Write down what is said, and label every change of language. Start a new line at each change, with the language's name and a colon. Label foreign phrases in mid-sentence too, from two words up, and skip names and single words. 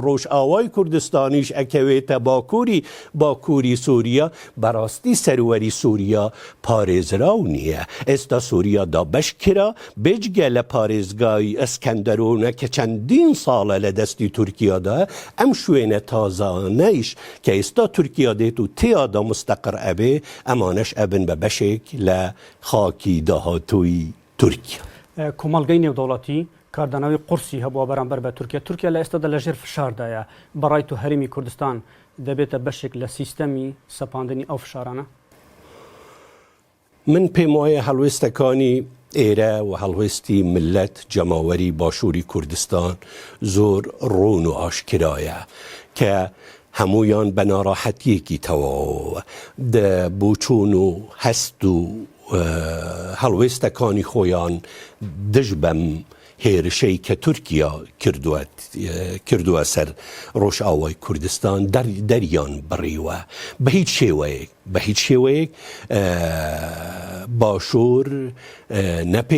Central Kurdish: روش آوای کردستانیش اکویت باکوری سوریا براستی سروری سوریا پاریز راونیه استا سوریا دا بشکرا بجگه لپاریزگای اسکندرونه که چندین ساله لدستی ترکیا دا ام شوینه تازانیش که استا ترکیا دیتو تیادا مستقر ابه امانش ابن ببشک لخاکی دهاتوی ترکیا کمالگەی نێودەوڵەتی کاردانەوەی قورسی هەبووە بەرامبەر بە تورکیا لە ئێستادا لەژێر فشاردایە بەڕای تو هەرێمی کوردستان دەبێتە بەشێک لە سیستەمی سەپاندنی ئەو فشارانە من پێم وایە هەڵوێستەکانی ئێرە و هەڵوێستی ملت جەماوەری باشووری کوردستان زۆر ڕوون و ئاشکرایە کە همویان به ناراحتیکی تواو ده بوچون و هست و هلوستکانی خویان دجبم هیرشی که ترکیا کردوه سر روش آوای کردستان دریان بریوه به هیچ شیوه باشور نپی